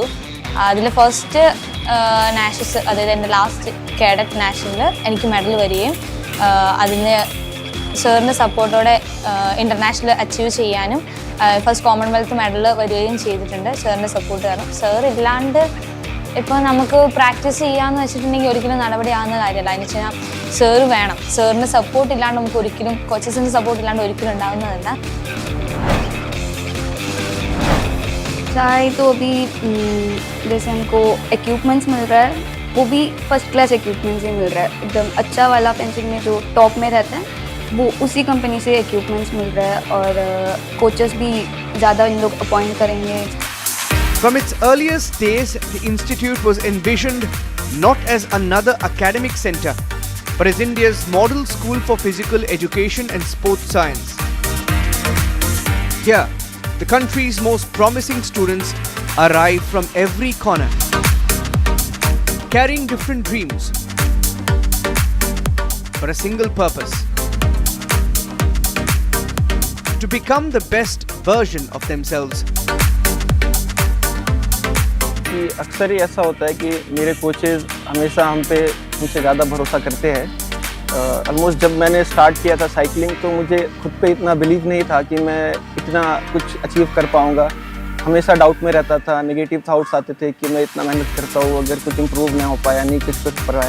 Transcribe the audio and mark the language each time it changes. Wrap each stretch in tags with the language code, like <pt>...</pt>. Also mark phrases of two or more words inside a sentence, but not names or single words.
<ml>അതിൽ</ml> <en>first nationals,</en> <ml>അതായത് എൻ്റെ</ml> <en>last cadet</en> <ml>നാഷണലിൽ എനിക്ക് മെഡൽ വരികയും അതിന് സാറിൻ്റെ സപ്പോർട്ടോടെ ഇൻ്റർനാഷണൽ അച്ചീവ് ചെയ്യാനും</ml> <en>first Commonwealth medal</en> <ml>വരികയും ചെയ്തിട്ടുണ്ട് സാറിൻ്റെ സപ്പോർട്ട് കാരണം. സാർ ഇല്ലാണ്ട് ഇപ്പോൾ നമുക്ക് പ്രാക്ടീസ് ചെയ്യാമെന്ന് വെച്ചിട്ടുണ്ടെങ്കിൽ ഒരിക്കലും നടപടിയാകുന്ന കാര്യമല്ല. അതിന് വെച്ച് കഴിഞ്ഞാൽ സാറ് വേണം. സാറിൻ്റെ സപ്പോർട്ട് ഇല്ലാണ്ട് നമുക്ക് ഒരിക്കലും, കോച്ചസിൻ്റെ സപ്പോർട്ട് ഇല്ലാണ്ട് ഒരിക്കലും ഉണ്ടാകുന്നതല്ല.</ml> <hi>तो अभी जैसे हमको इक्विपमेंट्स मिल रहा है वो भी</hi> <en>first class equipments</en> <hi>ही मिल रहा है. एकदम अच्छा वाला फेंसिंग में जो टॉप में रहता है वो उसी कंपनी से इक्विपमेंट्स मिल रहा है और कोचेस भी ज़्यादा इन लोग अपॉइंट करेंगे.</hi> <en>From its earliest days, the institute was envisioned not as another academic center, but as India's model school for physical education and sports science. Here, the country's most promising students arrive from every corner. carrying different dreams for a single purpose: to become the best version of themselves.</en> <hi>कि अक्सर ही ऐसा होता है कि मेरे कोचेज़ हमेशा हमसे ज़्यादा भरोसा करते हैं। ऑलमोस्ट जब मैंने स्टार्ट किया था साइकिलिंग तो मुझे खुद पे इतना बिलीव नहीं था कि मैं इतना कुछ अचीव कर पाऊँगा। हमेशा डाउट में रहता था,</hi> <en>negative thoughts</en> <hi>आते थे कि मैं इतना मेहनत करता हूँ, अगर कुछ इम्प्रूव नहीं हो पाया, नहीं कुछ कर पाया।</hi>